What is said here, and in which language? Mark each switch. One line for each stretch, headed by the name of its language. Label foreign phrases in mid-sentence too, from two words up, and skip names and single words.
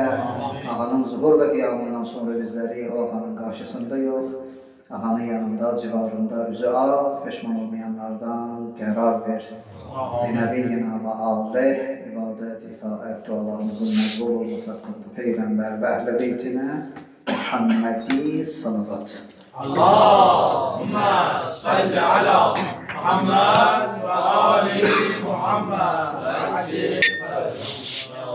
Azerbaijani: Ağanın zuhur və qiyamından sonra bizləri o ağanın qarşısında yox, ağanın yanında, civarında üzü ağ, peşman olmayanlardan qərar ver. Binəbiyyina və aleyh, ibadət, itaət, dualarımızın məqbul olması haqqında Peyğəmbər və əhl-i beytinə Muhammedi salavat.
Arabic: اللهم صل على محمد وآل محمد وعجل